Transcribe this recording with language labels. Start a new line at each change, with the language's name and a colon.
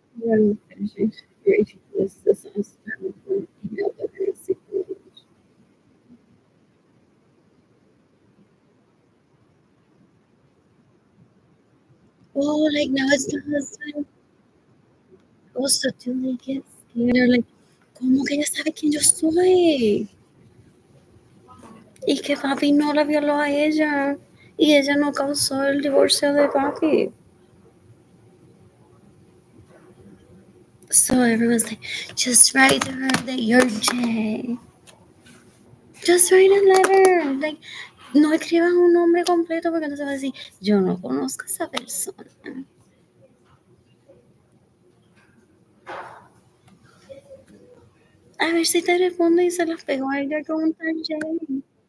English: I'm finishing reading this on spam from email that I received from you. Oh, like now it's the husband. Also, do they get scared?
Spanish: Or like, ¿cómo que ella sabe quién yo soy? Y que papi no la violó a ella. Y ella no causó el divorcio de papi.
English: So everyone's like, just write to her that you're Jay. Just write a letter.
Spanish: Like, no escriban un nombre completo porque entonces va a decir, yo no conozco a esa persona. A ver si te responde y se las pegó a ella con un tal Jay.